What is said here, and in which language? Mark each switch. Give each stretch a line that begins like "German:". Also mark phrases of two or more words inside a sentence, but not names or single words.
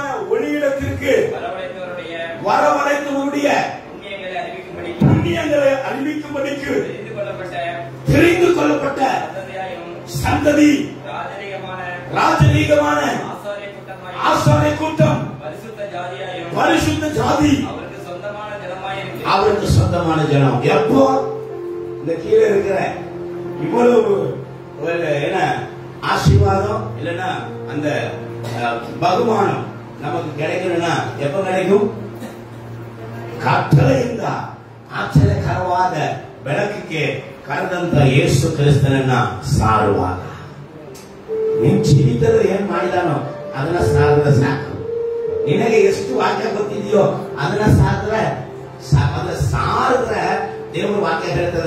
Tamil: ஒளியிடத்திற்கு வரவழைத்தவருடைய புண்ணியங்களை அறிவிக்கும்படிக்கு தெரிந்து கொள்ளப்பட்ட சந்ததி, ராஜரீகமான ஆசாரிய கூட்டம், பரிசுத்த ஜாதி, அவருக்கு சொந்தமான ஜனம். எப்போ இந்த கீழே இருக்கிற இவ்வளவு என்ன ஆசீர்வாதம் இல்லைன்னா அந்த பகுமானம் நமக்கு கிடைக்கணும்னா எப்ப கிடைக்கும்?
Kannada: ಕತ್ತಲೆ ಇಂದ ಆಶ್ಚರ್ಯಕರವಾದ ಬೆಳಕಿಗೆ ಕರೆದಂತ ಯೇಸು ಕ್ರಿಸ್ತನನ್ನ ಸಾರುವಾಗ ನಿನ್ ಜೀವಿತದಲ್ಲಿ ಏನ್ ಮಾಡಿದಾನೋ ಅದನ್ನ ಸಾರಿದ್ರೆ ಸಾಕು. ನಿನಗೆ ಎಷ್ಟು ವಾಕ್ಯ ಗೊತ್ತಿದೆಯೋ ಅದನ್ನ ಸಾರಿದ್ರೆ ದೇವರ ವಾಕ್ಯ ಹೇಳ್ತದೆ.